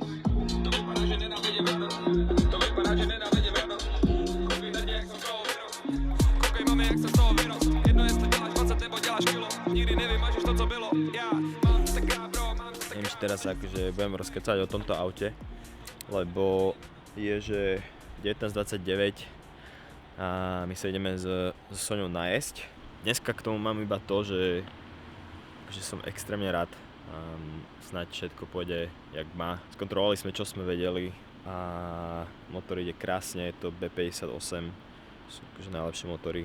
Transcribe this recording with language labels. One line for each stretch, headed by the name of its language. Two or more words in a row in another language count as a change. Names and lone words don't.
Czech: To vypadá, že nenávidím ráno. To vypadá, že nenávidím ráno. Koukej na mě, jak jsem z toho vyrost. Koukej mami, jak jsem z toho vyrost. Jedno jestli děláš 20 nebo děláš kilo. Nikdy nevymažeš to, co bylo. Já mám to tak rád, bro, mám to tak rád.
Slovak: Neviem, či teraz akože budem rozkecať o tomto aute, lebo je, že 19:29 a my sa ideme s Soňou najesť. Dneska k tomu mám iba to, že som extrémne rád. Snáď všetko pôjde jak má. Skontrolovali sme, čo sme vedeli a motor ide krásne, je to B58, sú akože najlepšie motory.